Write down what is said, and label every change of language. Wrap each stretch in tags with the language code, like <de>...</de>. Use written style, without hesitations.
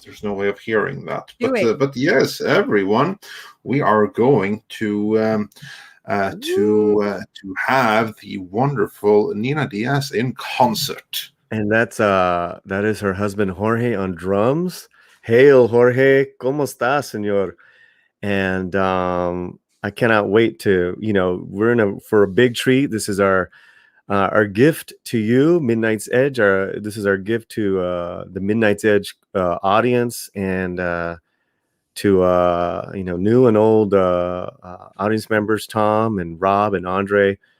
<en>But there's no way of hearing that. But yes, everyone, we are going to have the wonderful Nina Diaz in concert. And that is her husband Jorge on drums.</en> <es>Hail, Jorge, ¿cómo estás, señor?</es> <en>And I cannot wait to, we're in for a big treat. This is our gift to you, Midnight's Edge. This is our gift to the Midnight's Edge audience and to new and old audience members, Tom and Rob and Andre.</en>